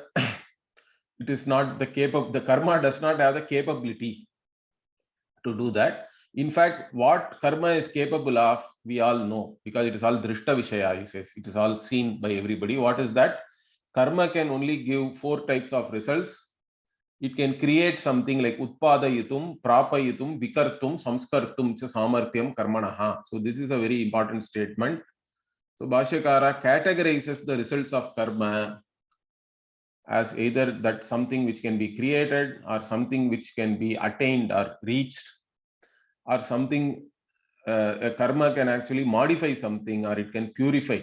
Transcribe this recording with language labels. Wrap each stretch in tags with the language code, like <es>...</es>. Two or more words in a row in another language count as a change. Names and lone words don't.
<en>It is not the karma does not have the capability to do that. In fact, what karma is capable of, we all know because it is all</en> <sa>drishta vishaya,</sa> <en>he says. It is all seen by everybody. What is that? Karma can only give 4 types of results. It can create something like</en> <sa>utpadayitum, prapayitum, vikartum, samskartum cha samarthyam karmanaha.</sa> <en>So this is a very important statement. So Bhashyakara categorizes the results of karma as either that something which can be created or something which can be attained or reached, or something a karma can actually modify something or it can purify.</en>